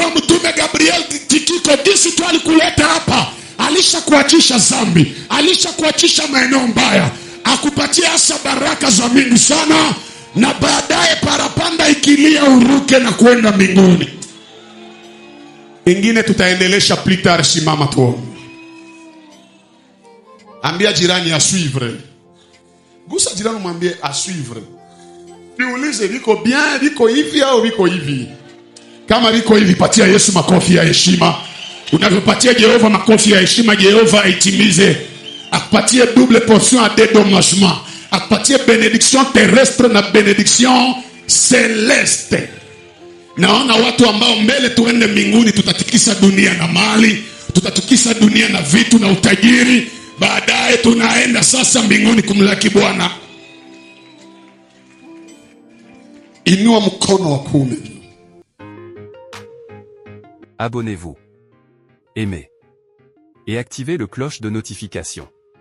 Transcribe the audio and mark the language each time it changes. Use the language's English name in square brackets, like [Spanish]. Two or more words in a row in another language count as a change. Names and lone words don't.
[Swahili] Wa mtume Gabriel Tikiko disi tu alikuleta hapa, alishakuachisha zambi, alishakuachisha maeneo mbaya, akupatia hasa baraka za mingi sana, na baadaye parapanda ikilia uruke na kwenda mbinguni. Ingine tutaendelesha [French] plus tard. [Swahili] Simama tu, ambia jirani [French] a suivre. [Swahili] Gusa jirani mwambie [French] a suivre. [Swahili] Niulize viko bien, viko hivi au viko hivi? Kama viko hivi, patia Yesu makofi ya heshima. Unavyopatia Jehova makofi ya heshima, Jehova aitimize. Akupatie [French] double portion à dédommagement. [Swahili] Akupatie [French] bénédiction terrestre [Swahili] na [French] bénédiction céleste. [Swahili] Naona watu ambao mbele tuende mbinguni, tutatikisa dunia na mali, tutatikisa dunia na vitu na utajiri. Baadaye tunaenda sasa mbinguni kumlaki Bwana. Inua mkono wa kuume. [French] Abonnez-vous, aimez et activez le cloche de notification.